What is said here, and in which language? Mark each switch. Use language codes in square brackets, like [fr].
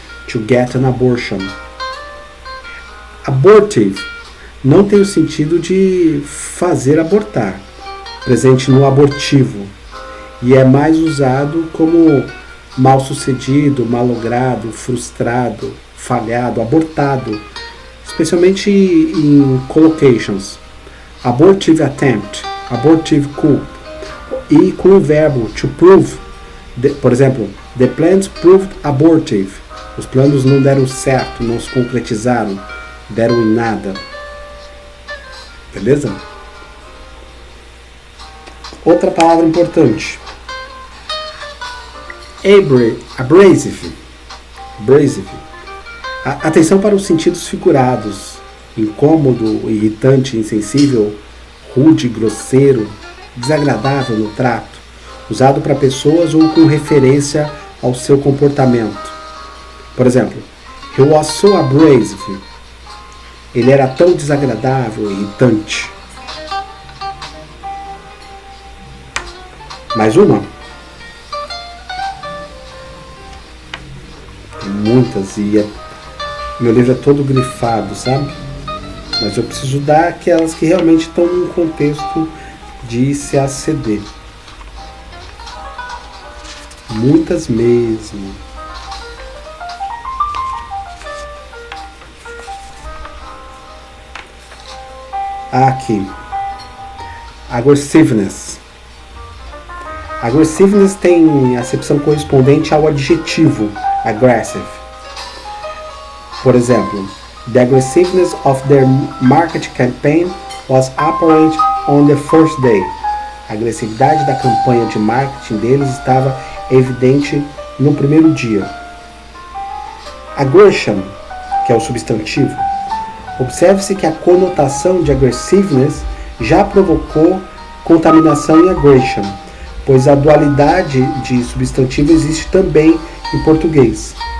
[en] To get an abortion. [pt] Abortive não tem o sentido de fazer abortar, presente no abortivo, e é mais usado como mal sucedido, malogrado, frustrado, falhado, abortado, especialmente em collocations. [en] abortive attempt, abortive coup. [pt] E com o verbo to prove, por exemplo, [en] the plans proved abortive. [pt] Os planos não deram certo, não se concretizaram, deram em nada. Beleza? Outra palavra importante. Abrasive. Atenção para os sentidos figurados. Incômodo, irritante, insensível, rude, grosseiro, desagradável no trato. Usado para pessoas ou com referência ao seu comportamento. Por exemplo, [en] he was so abrasive. [pt] Ele era tão desagradável, irritante. Mais uma? Tem muitas e meu livro é todo grifado, sabe? Mas eu preciso dar aquelas que realmente estão num contexto de CACD. Muitas mesmo. Aqui. Aggressiveness. Aggressiveness tem acepção correspondente ao adjetivo aggressive. Por exemplo, [en] the aggressiveness of their market campaign was apparent on the first day. [pt] A agressividade da campanha de marketing deles estava evidente no primeiro dia. Aggression, que é o substantivo. Observe-se que a conotação de aggressiveness já provocou contaminação em aggression, pois a dualidade de substantivo existe também em português.